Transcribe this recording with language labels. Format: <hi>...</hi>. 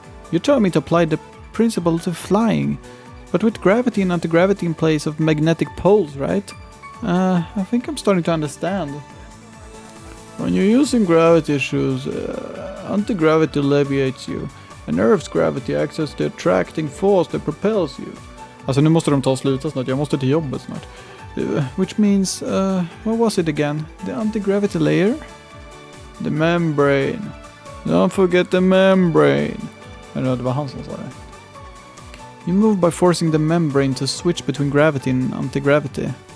<en>You told me to apply the principle to flying. But with gravity and anti-gravity in place of magnetic poles, right? I think I'm starting to understand. When you're using gravity shoes, anti-gravity alleviates you. And Earth's gravity acts as the attracting force that propels you.</en> <sv>Alltså nu måste de ta och sluta snart, jag måste till jobbet snart.</sv> <en>Which means, what was it again? The anti-gravity layer? The membrane. Don't forget the membrane.</en> <sv>Eller det var han som sa det.</sv> <en>You move by forcing the membrane to switch between gravity and anti-gravity.</en>